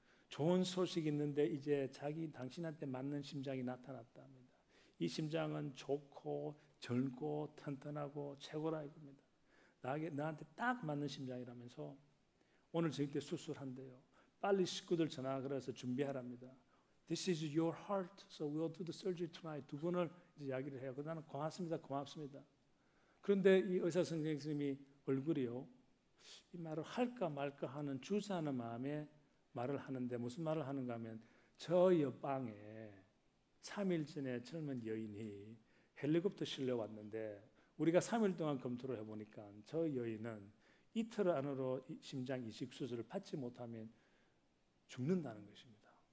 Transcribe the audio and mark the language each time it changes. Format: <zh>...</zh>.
<ko>좋은 소식이 있는데 이제 당신한테 맞는 심장이 나타났다 합니다. 이 심장은 좋고 젊고 튼튼하고 최고라 이겁니다. 나한테 딱 맞는 심장이라면서 오늘 저녁 때 수술한대요. 빨리 식구들 전화 걸어서 준비하랍니다.</ko> <en>This is your heart, so we'll do the surgery tonight.</en> <ko>2번을 이제 이야기를 해요. 나는 고맙습니다, 고맙습니다. 그런데 이 의사 선생님이 얼굴이요, 이 말을 할까 말까 하는 주저하는 마음에 말을 하는데 무슨 말을 하는가 하면 저 옆방에 3일 전에 젊은 여인이 헬리콥터 실려 왔는데 우리가 3일 동안 검토를 해보니까 저 여인은 이틀 안으로 심장 이식 수술을 받지 못하면 죽는다는 것입니다.</ko>